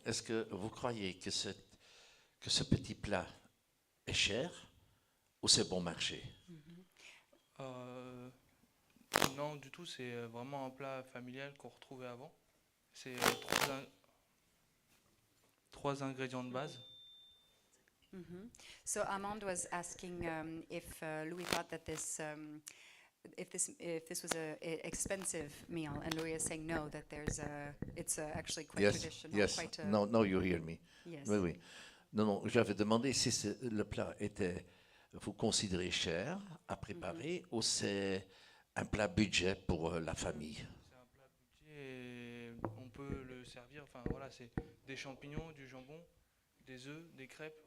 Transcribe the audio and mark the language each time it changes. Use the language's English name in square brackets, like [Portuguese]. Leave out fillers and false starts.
[French] Est-ce que vous croyez que ce petit plat est cher ou c'est bon marché? Non, du tout, c'est vraiment un plat familial qu'on retrouvait avant. C'est trois ingrédients de base. [English] So Amand was asking if Louis thought that if this was a expensive meal, and Louis is saying no, that it's actually quite traditional. Yes. Quite No, you hear me. Yes. [French] Oui, oui. Non, j'avais demandé si le plat était, vous considérez cher à préparer ou c'est un plat budget pour la famille. C'est un plat budget et on peut le servir. Enfin voilà, c'est des champignons, du jambon, des œufs, des crêpes.